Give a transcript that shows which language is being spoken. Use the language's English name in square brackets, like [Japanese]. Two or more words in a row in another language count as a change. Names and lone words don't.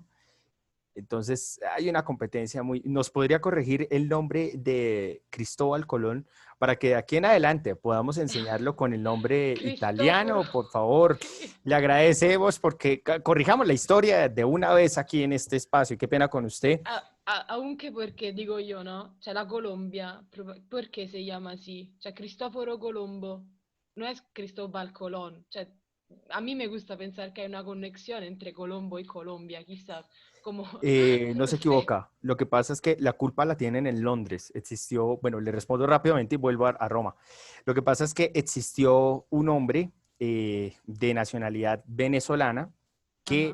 [Spanish] Entonces, hay una competencia muy... ¿Nos podría corregir el nombre de Cristóbal Colón para que de aquí en adelante podamos enseñarlo con el nombre Cristoforo, italiano? Por favor, sì. le agradecemos porque corrijamos la historia de una vez aquí en este espacio. Qué pena con usted. [Italian] Aunque perché dico io, no? Cioè la Colombia, perché si chiama así? Cioè Cristoforo Colombo, [Spanish] no es Cristóbal Colón. Cioè, a mí me gusta pensar que hay una conexión entre Colombo y Colombia, quizás, como, No no se sé. equivoca. Lo que pasa es que la culpa la tienen en Londres. Existió, bueno, le respondo rápidamente y vuelvo a Roma. Lo que pasa es que existió un hombre de nacionalidad venezolana que